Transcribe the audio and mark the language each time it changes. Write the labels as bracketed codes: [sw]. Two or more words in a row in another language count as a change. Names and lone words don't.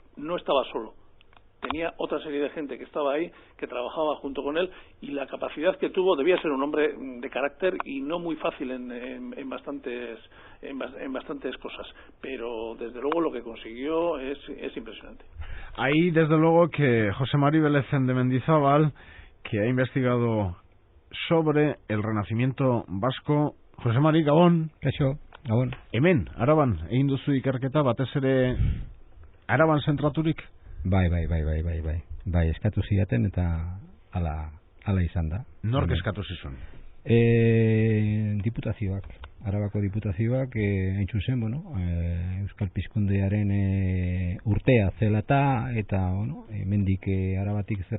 [es] No estaba solo, tenía otra serie de gente que estaba ahí, que trabajaba junto con él, y la capacidad que tuvo, debía ser un hombre de carácter y no muy fácil en bastantes cosas, pero desde luego lo que consiguió es impresionante. Ahí desde luego que José Mari Belezen de Mendizábal, que ha investigado sobre el Renacimiento vasco. José Mari, Gabón. [eu] Kaixo, Gabón. Hemen, Araban, egin duzu ikerketa, batez ere Araban zentraturik? Bai, eskatu zidaten eta hala izan da. Nork eskatu zizun? Diputazioak, Arabako diputazioak, hain zuzen, Euskal Pizkundearen urtea zela eta hemendik Arabatik zer